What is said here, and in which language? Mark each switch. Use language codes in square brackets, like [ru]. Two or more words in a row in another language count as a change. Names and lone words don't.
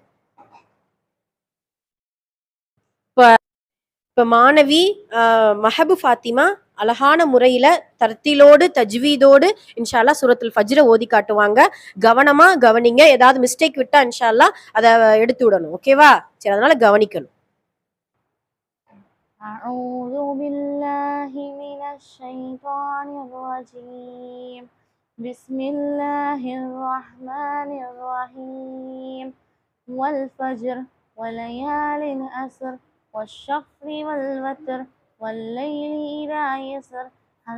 [ta] இப்ப மாணவி மஹபு ஃபாத்திமா அழகான முறையில தர்த்திலோடு தஜ்வீதோடு [ar] إن شاء الله [ta] சூரத்துல் ஃபஜ்ரை ஓதி காட்டுவாங்க. கவனமா கவனிங்க, ஏதாவது மிஸ்டேக் விட்டா [ar] إن شاء الله [ta] அதை எடுத்து விடணும். ஓகேவா? சரி, அதனால கவனிக்கணும். [ar] أعوذ بالله من الشيطان الرجيم. بسم الله الرحمن الرحيم. والفجر وليال العشر والشفع والوتر والليل إذا يسر هل